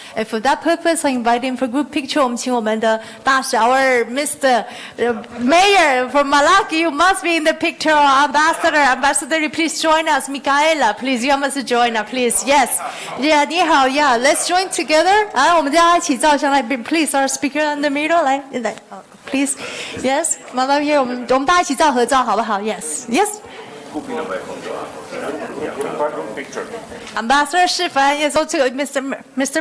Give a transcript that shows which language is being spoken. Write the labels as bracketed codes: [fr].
[en] And for that purpose, I invite him for group picture. [zh] 我们请我们的大使 [en] our Mr. Mayor from Malaki, you must be in the picture. Ambassador, please join us. Michaela, please, you must join us, please. Yes. Yeah, [zh] 你好 [en] Yeah, let's join together. [zh] 我们大家一起照相来 [en] Please, our speaker in the middle. [zh] 来 [en] Please. Yes. [zh] 麻烦我们大家一起照合照好不好 [en] Yes. Yes. Ambassador [zh] 示范 [en] Yes, also Mr.